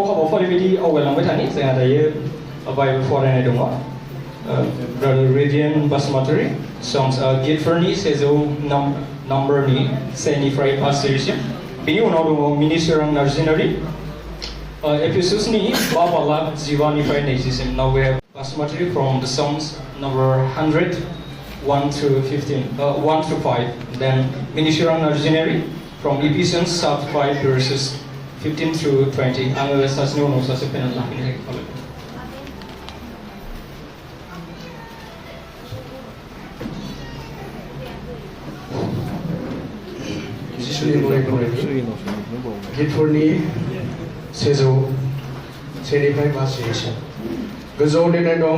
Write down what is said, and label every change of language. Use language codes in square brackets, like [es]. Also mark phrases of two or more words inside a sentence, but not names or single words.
[brx] हाबाफारि बायदि आवगायलांबाय थानि जोंहा दायो बाइबेल फरायनाय दङ ब्रादार रेडियन बासमातारि songs गिटफोरनि 100 नम्बरनि 1निफ्राय 5 सिरिसिम बेनि उनाव दङ मिनिसोरां नार्जिनारि एपिसोड्सनि 5:15निफ्राय 20सिम [en] now we have Basmati from the songs number 100 1 to 5 then Minisirang Narjinari from Ephesians chapter 5 verses 15 through 20 [brx] आङो सासेनि उनाव सासे फैनानै लाखिनो थाखाय गिटफोरनि 101निफ्राय 5 सिरिसिम गोजौआव लिरनाय दं